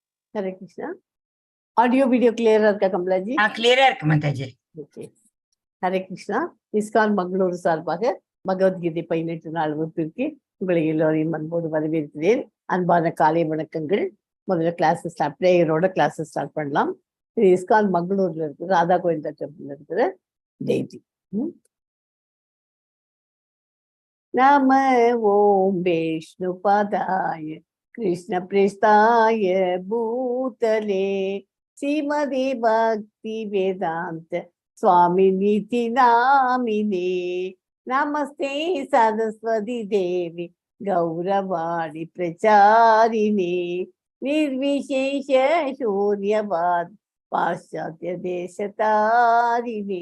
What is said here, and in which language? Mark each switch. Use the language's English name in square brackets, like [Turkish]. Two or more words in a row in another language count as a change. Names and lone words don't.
[Tamil] Hare Krishna. [English] Audio video clear [Tamil] irukka Kamalaji? Clear irukku Mataji. Okay. Hare Krishna. ISKCON Mangaluru சார்பாக பகவத்கீதை 18 நாள் வகுப்பிற்கு உங்களை எல்லோரையும் அன்போடு வரவேற்கிறேன். அன்பான காலை வணக்கங்கள். முதல்ல [English] classes prayer-ஓட classes start [Tamil] பண்ணலாம். இது ISKCON மங்களூர்ல இருக்கிற ராதா கோவிந்தா டெம்பிள்ல இருக்கிற டெய்டி. [Sanskrit] नम ओम् विष्णु पादाय कृष्ण प्रेष्ठाय भूतले श्रीमदे भक्ति वेदांत स्वामी नीति नामिने नमस्ते सरस्वती देवी गौरवाणी प्रचारिणे निर्विशेष शून्यवाद पाश्चात्य देशतारिणे